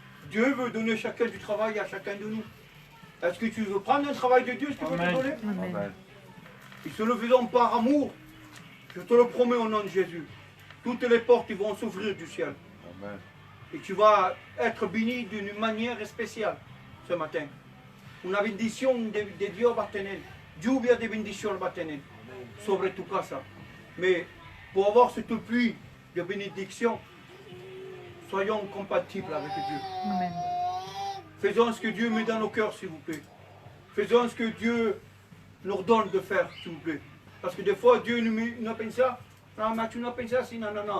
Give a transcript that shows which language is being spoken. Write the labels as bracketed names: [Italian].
[French] Dieu veut donner chacun du travail à chacun de nous. Est-ce que tu veux prendre un travail de Dieu, ce qu'il veut te donner? Amen. Et si nous le faisons par amour, je te le promets au nom de Jésus, toutes les portes vont s'ouvrir du ciel. Amen. Et tu vas être béni d'une manière spéciale ce matin. [Spanish] Una bendición de Dios va a tener. Lluvia de bendición va a tener sobre tu casa. [French] Mais pour avoir cette pluie de bénédiction, soyons compatibles avec Dieu. Amen. Faisons ce que Dieu met dans nos cœurs, s'il vous plaît. Faisons ce que Dieu nous ordonne de faire, s'il vous plaît. Parce que des fois, Dieu nous pense ça. Non, mais tu n'as pas pensé ainsi, non.